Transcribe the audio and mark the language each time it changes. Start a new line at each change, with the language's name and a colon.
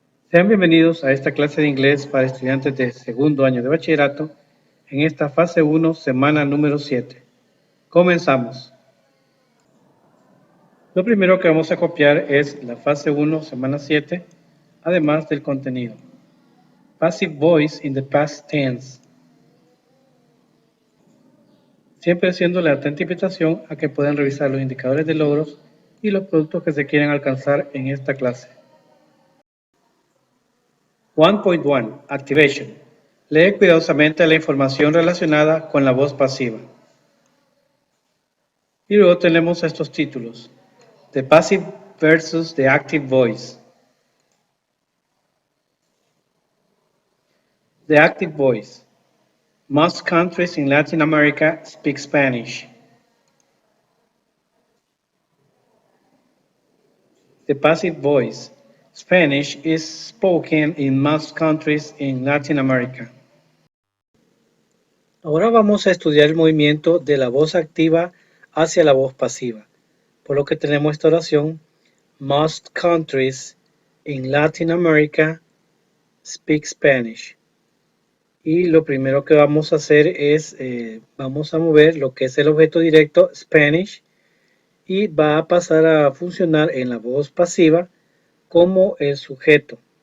Spanish: Sean bienvenidos a esta clase de inglés para estudiantes de segundo año de bachillerato en esta fase 1, semana número 7. Comenzamos. Lo primero que vamos a copiar es la fase 1, semana 7, además del contenido.
English: Passive voice in the past tense.
Spanish: Siempre haciéndole atenta invitación a que puedan revisar los indicadores de logros y los productos que se quieren alcanzar en esta clase. 1.1 Activation. Lee cuidadosamente la información relacionada con la voz pasiva. Y luego tenemos estos títulos:
English: The Passive versus the Active Voice. The Active Voice. Most countries in Latin America speak Spanish. The Passive Voice. Spanish is spoken in most countries in Latin America.
Spanish: Ahora vamos a estudiar el movimiento de la voz activa hacia la voz pasiva, por lo que tenemos esta oración:
English: Most countries in Latin America speak Spanish.
Spanish: Y lo primero que vamos a hacer es, vamos a mover lo que es el objeto directo Spanish y va a pasar a funcionar en la voz pasiva como el sujeto.